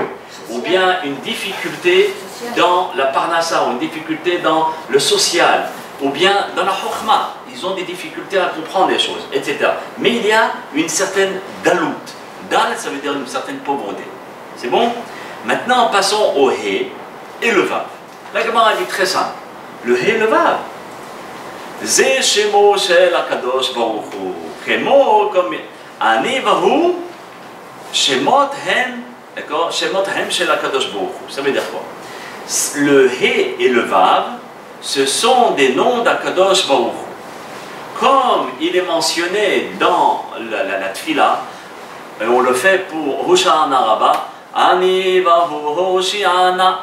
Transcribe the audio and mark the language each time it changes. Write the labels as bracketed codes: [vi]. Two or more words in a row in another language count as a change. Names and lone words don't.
[fr] Ou bien une difficulté dans la parnassa, ou une difficulté dans le social, ou bien dans la chokhma. Ils ont des difficultés à comprendre les choses, etc. Mais il y a une certaine dalout. Dal, ça veut dire une certaine pauvreté. C'est bon? Maintenant, passons au He et le Vav. La Gemara dit très simple. Le He et le Vav. [he] זה שמו של הקדוש ברוך הוא. Chemo comme אני והו. שמות הם. D'accord? שמות הם של הקדוש ברוך הוא. [fr] Ça veut dire quoi? Le He et le Vav, ce sont des noms d'HaKadosh Baruch Hu. Comme il est mentionné dans la Tfila, et on le fait pour Hoshana Rabba, [he] אני והו הושיעה נא.